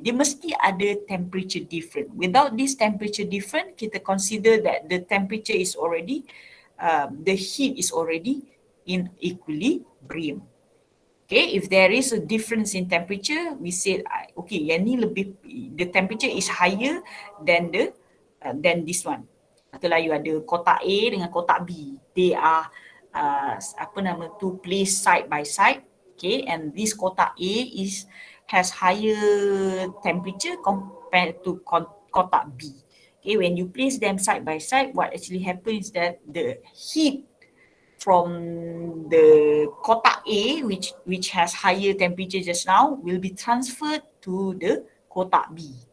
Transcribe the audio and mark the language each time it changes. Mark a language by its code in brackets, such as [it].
[ms] Dia mesti ada [en] temperature different. Without this temperature different, kita consider that the temperature is already, the heat is already in equilibrium. Okay, if there is a difference in temperature, we say, okay, [ms] yang ni lebih, [en] the temperature is higher than than this one. [ms] Katalah you ada kotak A dengan kotak B. [en] They are, [ms] apa nama tu, [en] placed side by side. Okay, and this kotak A has higher temperature compared to kotak B. Okay, when you place them side by side, what actually happens is that the heat from the kotak A, which has higher temperature just now, will be transferred to the kotak B.